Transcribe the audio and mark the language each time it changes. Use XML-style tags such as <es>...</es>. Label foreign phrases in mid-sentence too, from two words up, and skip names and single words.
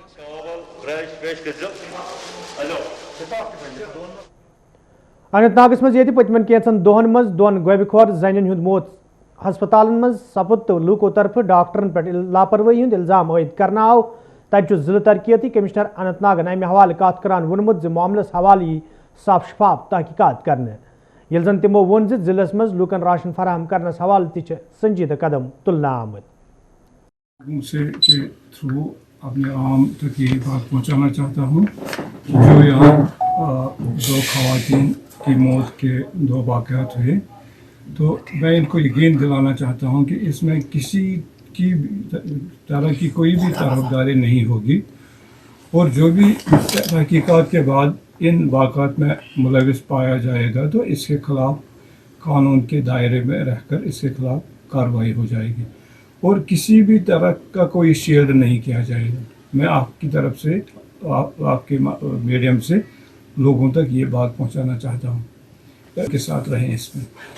<ks>اننت ناگس مز ییٚتہِ پٔتمٮ۪ن کینٛژن دۄہن منٛز 2 گوبہِ خور زنٮ۪ن ہُنٛد موت ہسپتالن منٛز سپُد تہٕ لوٗکو طرفہٕ ڈاکٹرن پٮ۪ٹھ لاپروٲہی ہُنٛد الزام عٲید کرنہٕ آو تتہِ چھُ ضلع ترقیاتی کمشنر اننت ناگن امہِ حوالہٕ کتھ کران ووٚنمُت زِ معاملس حوالہٕ یی صاف شفاف تحقیقات کرنہٕ ییٚلہِ زن تِمو ووٚن زِ ضلعس منٛز لوٗکن راشن فراہم کرنس حوالہٕ تہِ چھِ سنجیدٕ قدم تُلنہٕ آمٕتۍ</ks> <ur>اپنے عام تک یہ بات پہنچانا چاہتا ہوں جو یہاں 2 خواتین کی موت کے 2 واقعات ہوئے تو میں ان کو یقین دلانا چاہتا ہوں کہ اس میں کسی کی طرح کی کوئی بھی طرفداری نہیں ہوگی اور جو بھی تحقیقات کے بعد ان واقعات میں ملوث پایا جائے گا تو اس کے خلاف قانون کے دائرے میں رہ کر اس کے خلاف کارروائی ہو جائے گی اور کسی بھی طرح کا کوئی شیلڈ نہیں کیا جائے گا میں آپ کی طرف سے آپ کے میڈیم سے لوگوں تک یہ بات پہنچانا چاہتا ہوں کے ساتھ رہیں اس میں</ur>